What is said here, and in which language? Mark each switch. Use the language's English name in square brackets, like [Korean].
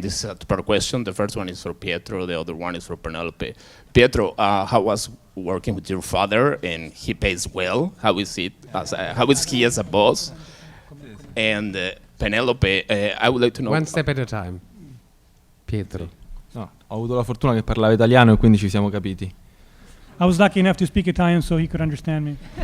[English] This is a two-part question. The first one is for Pietro. The other one is for Penelope. Pietro, how was working with your father? And he pays well. How is it? How is he as a boss? And Penelope, I would like to know. One step at a time. Pietro. [Italian] No, ho avuto la fortuna che parlava italiano e quindi ci siamo capiti. [English] I was lucky enough to speak Italian so he could understand me.